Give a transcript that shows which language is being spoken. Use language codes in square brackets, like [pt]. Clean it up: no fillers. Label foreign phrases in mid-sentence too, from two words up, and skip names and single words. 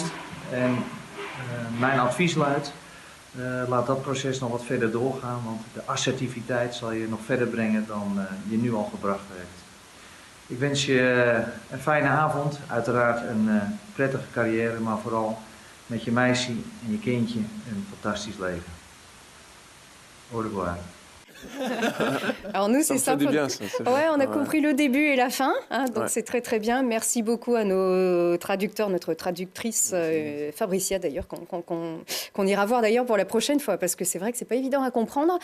[nl] En mijn advies luidt, laat dat proces nog wat verder doorgaan. Want de assertiviteit zal je nog verder brengen dan je nu al gebracht heeft. Ik wens je een fijne avond, uiteraard een prettige carrière, maar vooral met je meisje en je kindje een fantastisch leven. [fr] Au revoir. Alors nous, Ça c'est me fait du simple. bien, ça. c'est Ouais, on a vrai. compris le début et la fin, hein, donc Ouais. c'est très très bien. Merci beaucoup à nos traducteurs, notre traductrice Fabricia d'ailleurs, qu'on ira voir d'ailleurs pour la prochaine fois, parce que c'est vrai que c'est pas évident à comprendre.